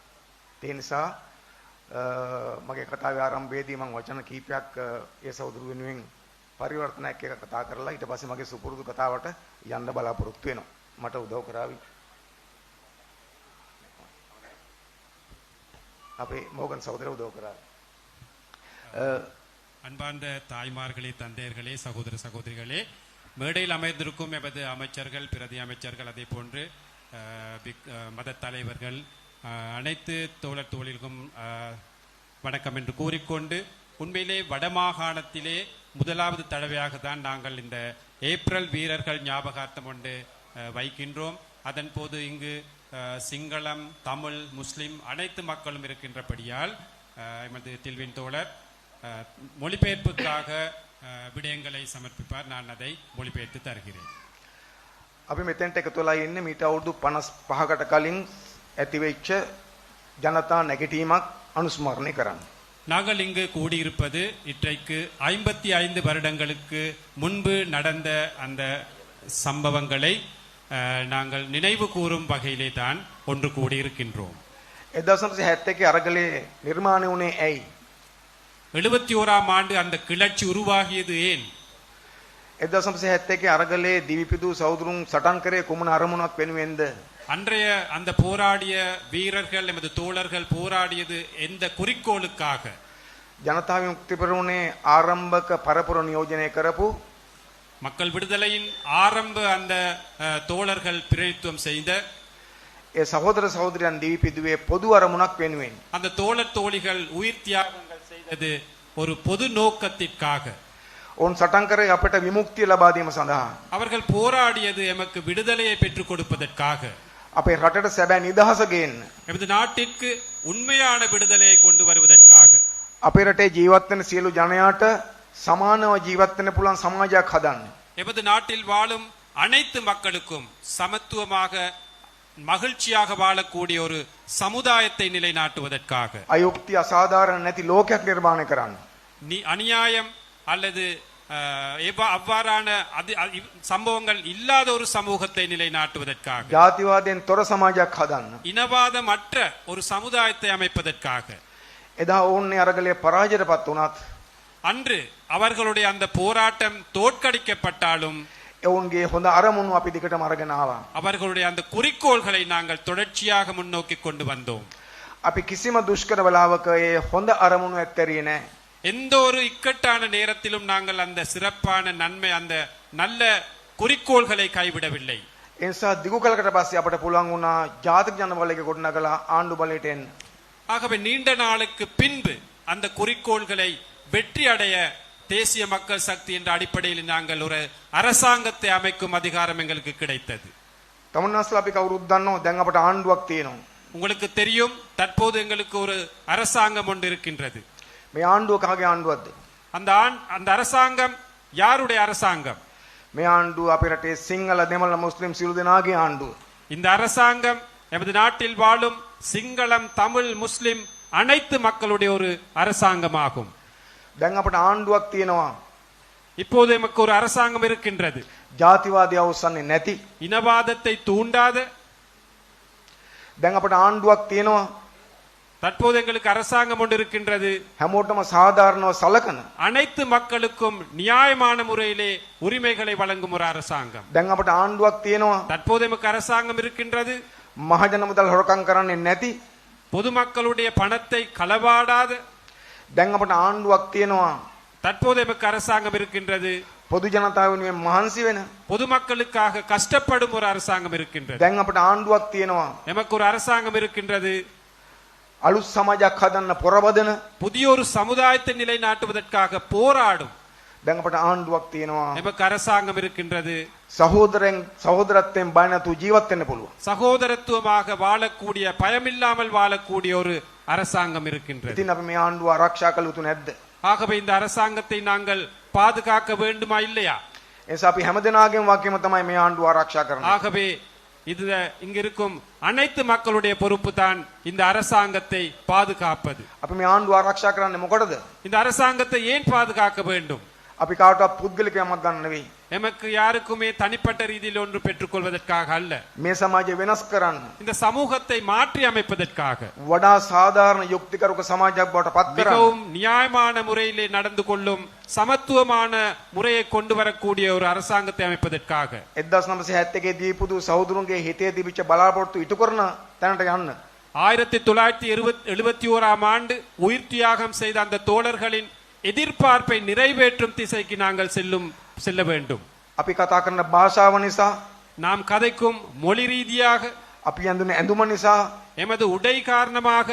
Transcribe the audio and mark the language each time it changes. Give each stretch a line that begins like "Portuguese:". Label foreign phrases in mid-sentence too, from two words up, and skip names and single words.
Sinhala: ඒ නිසා මගේ කතාවේ ආරම්භයේදී මම වචන කීපයක් ඒ සහෝදරු වෙනුවෙන් පරිවර්තනයක් එක කතා කරලා ඊට පස්සේ මගේ සුපුරුදු කතාවට යන්න බලාපොරොත්තු වෙනවා. මට උදව් කරાવી. අපේ මෝගන් සහෝදරව උදව් කරાવી.
Tamil: அன்பார்ந்த தாய்மார்களே, தந்தையர்களே, சகோதர சகோதரிகளே, மேடையில் அமைந்திருக்கும் எமது அமைச்சர்கள், பிரதி அமைச்சர்கள், அதே போன்று மத தலைவர்கள், அனைத்து தோழர் தோழிகளுக்கும் வணக்கம் என்று கூறிக்கொண்டு, உண்மையிலே வடமாகாணத்திலே முதலாவது தடவையாக தான் நாங்கள் இந்த ஏப்ரல் வீரர்கள் ஞாபகார்த்தம் கொண்டு வைக்கின்றோம். அதன் போது இங்கு சிங்களம் தமிழ் முஸ்லிம் அனைத்து மக்களும் இருக்கின்றபடியால் எமது டில்வின் தோழர் மொழிபெயர்ப்புக்காக விடயங்களை சமர்ப்பிப்பார். நான் அதை மொழிபெயர்த்து தருகிறேன்.
Sinhala: අපි මෙතෙන්ට එකතු වෙලා ඉන්නේ මීට අවුරුදු 55කට කලින් ඇතිවෙච්ච ජනතා නැගිටීමක් අනුස්මරණය කරන්න.
Tamil: நாங்கள் இங்கு கூடியிருப்பது இன்றைக்கு 55 வருடங்களுக்கு முன்பு நடந்த அந்த சம்பவங்களை நாங்கள் நினைவு கூறும் வகையிலே தான் ஒன்று கூடியிருக்கின்றோம்.
Sinhala: 1971 අරගලේ නිර්මාණය වුණේ ඇයි?
Tamil: 71ஆம் ஆண்டு அந்த கிளர்ச்சி உருவாகியது ஏன்?
Sinhala: 1971 අරගලේ දිවිපිදු සහෝදරුන් සටන් කරේ කුමන අරමුණක් වෙනුවෙන්ද?
Tamil: அன்றைய அந்த போராடிய வீரர்கள் எமது தோழர்கள் போராடியது எந்த குறிக்கோளுக்காக?
Sinhala: ජනතා විමුක්ති පෙරමුණේ ආරම්භක පරපුර නියෝජනය කරපු
Tamil: மக்கள் விடுதலையின் ஆரம்ப அந்த தோழர்கள் பிரதித்துவம் செய்த
Sinhala: ඒ සහෝදර සහෝදරයන් දිවිපිදුවේ පොදු අරමුණක් වෙනුවෙන්
Tamil: அந்த தோழர் தோழிகள் உயிர் தியாகங்கள் செய்தது ஒரு பொது நோக்கத்திற்காக.
Sinhala: ඔවුන් සටන් කරේ අපට විමුක්තිය ලබා දීම සඳහා.
Tamil: அவர்கள் போராடியது எமக்கு விடுதலையை பெற்றுக் கொடுப்பதற்காக.
Sinhala: අපේ රටට සැබෑ නිදහස ගේන්න.
Tamil: எமது நாட்டிற்கு உண்மையான விடுதலையை கொண்டு வருவதற்காக.
Sinhala: අපේ රටේ ජීවත් වෙන සියලු ජනයාට සමානව ජීවත් වෙන්න පුළුවන් සමාජයක් හදන්න.
Tamil: எமது நாட்டில் வாழும் அனைத்து மக்களுக்கும் சமத்துவமாக மகிழ்ச்சியாக வாழக்கூடிய ஒரு சமுதாயத்தை நிலைநாட்டுவதற்காக.
Sinhala: අයුක්ති අසාධාරණ නැති ලෝකයක් නිර්මාණය කරන්න.
Tamil: அநியாயம் அல்லது அவ்வாறான சம்பவங்கள் இல்லாத ஒரு சமூகத்தை நிலைநாட்டுவதற்காக.
Sinhala: ජාතිවාදයෙන් තොර සමාජයක් හදන්න.
Tamil: இனவாதமற்ற ஒரு சமுதாயத்தை அமைப்பதற்காக.
Sinhala: එදා ඔවුන් අරගලේ පරාජයටපත් වුණත්
Tamil: அன்று அவர்களுடைய அந்த போராட்டம் தோற்கடிக்கப்பட்டாலும்
Sinhala: ඔවුන්ගේ හොඳ අරමුණු අපි දිගටම අරගෙන ආවා.
Tamil: அவர்களுடைய அந்த குறிக்கோள்களை நாங்கள் தொடர்ச்சியாக முன்னோக்கி கொண்டு வந்தோம்.
Sinhala: අපි කිසිම දුෂ්කර වෙලාවක ඒ හොඳ අරමුණු ඇත්තරියේ නැහැ.
Tamil: எந்த ஒரு இக்கட்டான நேரத்திலும் நாங்கள் அந்த சிறப்பான நன்மை அந்த நல்ல குறிக்கோள்களை கைவிடவில்லை.
Sinhala: ඒ නිසා දිගු කලකට පස්සේ අපට පුළුවන් වුණා ජාතික ජනබලයක ගොඩනගලා ආණ්ඩු බලයට එන්න.
Tamil: ஆகவே நீண்ட நாளுக்கு பின்பு அந்த குறிக்கோள்களை வெற்றி அடைய தேசிய மக்கள் சக்தி என்ற அடிப்படையில் நாங்கள் ஒரு அரசாங்கத்தை அமைக்கும் அதிகாரம் எங்களுக்கு கிடைத்தது.
Sinhala: තමුන්නාස්ලා අපි කවුරුත් දන්නෝ දැන් අපට ආණ්ඩුවක් තියෙනවා.
Tamil: உங்களுக்கு தெரியும் தற்போது எங்களுக்கு ஒரு அரசாங்கம் ஒன்று இருக்கின்றது.
Sinhala: මේ ආණ්ඩුව කාගේ ආණ්ඩුවක්ද?
Tamil: அந்த அரசாங்கம் யாருடைய அரசாங்கம்?
Sinhala: මේ ආණ්ඩුව අපේ රටේ සිංහල දෙමළ මුස්ලිම් සියලු දෙනාගේ ආණ්ඩුව.
Tamil: இந்த அரசாங்கம் எமது நாட்டில் வாழும் சிங்களம் தமிழ் முஸ்லிம் அனைத்து மக்களுடைய ஒரு அரசாங்கமாகும்.
Sinhala: දැන් අපට ආණ්ඩුවක් තියෙනවා.
Tamil: இப்போது எமக்கு ஒரு அரசாங்கம் இருக்கின்றது.
Sinhala: ජාතිවාදය අවසන්නේ නැති.
Tamil: இனவாதத்தை தூண்டாத.
Sinhala: දැන් අපට ආණ්ඩුවක් තියෙනවා.
Tamil: தற்போது எங்களுக்கு அரசாங்கம் ஒன்று இருக்கின்றது.
Sinhala: හැමෝටම සාධාරණව සලකන.
Tamil: அனைத்து மக்களுக்கும் நியாயமான முறையிலே உரிமைகளை வழங்கும் ஒரு அரசாங்கம்.
Sinhala: දැන් අපට ආණ්ඩුවක් තියෙනවා.
Tamil: தற்போது எமக்கு அரசாங்கம் இருக்கின்றது.
Sinhala: මහජන මුදල් හොරකම් කරන්නේ නැති.
Tamil: பொதுமக்களுடைய பணத்தை களவாடாத.
Sinhala: දැන් අපට ආණ්ඩුවක් තියෙනවා.
Tamil: தற்போது எமக்கு அரசாங்கம் இருக்கின்றது.
Sinhala: පොදු ජනතාව වෙනුවෙන් මහන්සි වෙන.
Tamil: பொதுமக்களுக்காக கஷ்டப்படும் ஒரு அரசாங்கம் இருக்கின்றது.
Sinhala: දැන් අපට ආණ්ඩුවක් තියෙනවා.
Tamil: எமக்கு ஒரு அரசாங்கம் இருக்கின்றது.
Sinhala: අලුත් සමාජයක් හදන්න පොරබදන.
Tamil: புதிய ஒரு சமுதாயத்தை நிலைநாட்டுவதற்காக போராடும்.
Sinhala: දැන් අපට ආණ්ඩුවක් තියෙනවා.
Tamil: எமக்கு அரசாங்கம் இருக்கின்றது.
Sinhala: සහෝදරත්වයෙන් බය නැතුව ජීවත් වෙන්න පුළුවන්.
Tamil: சகோதரத்துவமாக வாழக்கூடிய பயமில்லாமல் வாழக்கூடிய ஒரு அரசாங்கம் இருக்கின்றது.
Sinhala: ඉතින් අපි මේ ආණ්ඩුව ආරක්ෂා කළ යුතු නැද්ද?
Tamil: ஆகவே இந்த அரசாங்கத்தை நாங்கள் பாதுகாக்க வேண்டுமா இல்லையா?
Sinhala: ඒ නිසා අපි හැමදෙනාගේම වාක්‍යම තමයි මේ ආණ්ඩුව ආරක්ෂා කරන්නේ.
Tamil: ஆகவே இது இங்க இருக்கும் அனைத்து மக்களுடைய பொறுப்பு தான் இந்த அரசாங்கத்தை பாதுகாப்பது.
Sinhala: අපි මේ ආණ්ඩුව ආරක්ෂා කරන්නේ මොකටද?
Tamil: இந்த அரசாங்கத்தை ஏன் பாதுகாக்க வேண்டும்?
Sinhala: අපි කාටවත් පුද්ගලික යමක් ගන්න නෙවෙයි.
Tamil: எமக்கு யாருக்குமே தனிப்பட்ட ரீதியில் ஒன்று பெற்றுக்கொள்வதற்காக அல்ல.
Sinhala: මේ සමාජය වෙනස් කරන්න.
Tamil: இந்த சமூகத்தை மாற்றி அமைப்பதற்காக.
Sinhala: වඩා සාධාරණ යුක්තිකරුක සමාජයක් බවට පත් කරන්න.
Tamil: மிகவும் நியாயமான முறையிலே நடந்து கொள்ளும் சமத்துவமான முறையை கொண்டு வரக்கூடிய ஒரு அரசாங்கத்தை அமைப்பதற்காக.
Sinhala: 1971 දීපුදු සහෝදරුන්ගේ හිතේ තිබිච්ච බලාපොරොත්තු ඉටු කරන තැනට යන්න.
Tamil: 1971ஆம் ஆண்டு உயிர் தியாகம் செய்த அந்த தோழர்களின் எதிர்பார்ப்பை நிறைவேற்றும் திசைக்கு நாங்கள் செல்ல வேண்டும்.
Sinhala: අපි කතා කරන භාෂාව නිසා,
Tamil: நாம் கதைக்கும் மொழி ரீதியாக,
Sinhala: අපි ඇඳුන ඇඳුම නිසා,
Tamil: எமது உடை காரணமாக,